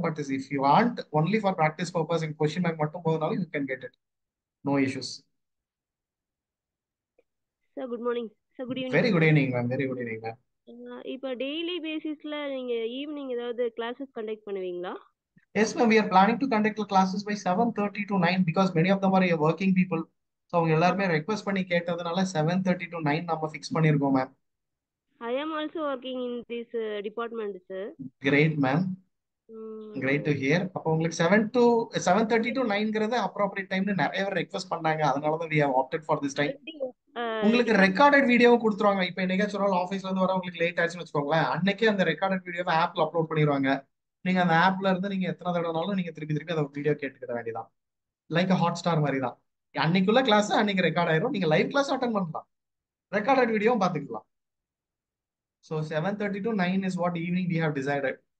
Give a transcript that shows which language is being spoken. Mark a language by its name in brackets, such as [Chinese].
[English] but if you want only for practice purpose in question bank [Tamil] மட்டும் போதுனாலும் [English] You can get it, no issues. Sir good morning sir. Good evening. Very good evening ma'am, very good evening ma'am. [Tamil] இப்போ daily பேசிஸ்ல நீங்க evening ஏதாவது classes conduct பண்ணுவீங்களா? [English] Yes ma'am, we are planning to conduct the classes by 7:30 to 9 because many of them are working people. [Tamil] So அவங்க எல்லாருமே request பண்ணி கேட்டதுனால 7:30 to 9 நம்ம ஃபிக்ஸ் பண்ணிருக்கோம் ma'am. [English] I am also working in this department sir. Great ma'am. Great to hear. [Tamil] அப்போ உங்களுக்கு 7:30 to 9ங்கிறது appropriate டைம்னு நிறைய பேர் ரெக்வெஸ்ட் பண்ணாங்க, அதனால தான் [English] we have opted for this time. [Tamil] உங்களுக்கு ரெக்கார்டட் வீடியோவும் கொடுத்துருவாங்க. இப்போ என்னைக்காச்சும் ஒரு ஆஃபீஸ்ல இருந்து வர உங்களுக்கு லேட் ஆச்சுன்னு வச்சுக்கோங்களேன், அன்னைக்கே அந்த ரெக்கார்டட் வீடியோவை ஆப்ல அப்லோட் பண்ணிடுவாங்க. நீங்க அந்த ஆப்ல இருந்து நீங்க எத்தனை தடவைனாலும் நீங்க திருப்பி திருப்பி அந்த வீடியோ கேட்டுக்கிற வேண்டியதான். லைக் ஹாட் ஸ்டார் மாதிரி தான். அன்னைக்குள்ள கிளாஸ் அன்னைக்கு ரெக்கார்ட் ஆயிரும். நீங்க லைவ் கிளாஸ் அட்டன் பண்ணலாம், ரெக்கார்டட் வீடியோவும் பார்த்துக்கலாம். [English] So 7:30 to 9 is what evening we have decided.